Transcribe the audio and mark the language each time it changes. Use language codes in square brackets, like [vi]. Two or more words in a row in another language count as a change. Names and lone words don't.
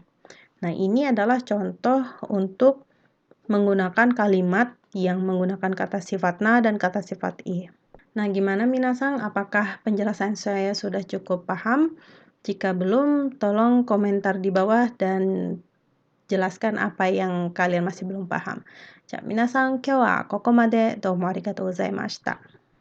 [id] Nah, ini adalah contoh untuk menggunakan kalimat yang menggunakan kata sifat na dan kata sifat i. Nah, gimana minasang? Apakah penjelasan saya sudah cukup paham? Jika belum, tolong komentar di bawah dan jelaskan apa yang kalian masih belum paham. [ja] じゃあ皆さん、今日はここまでどうもありがとうございました。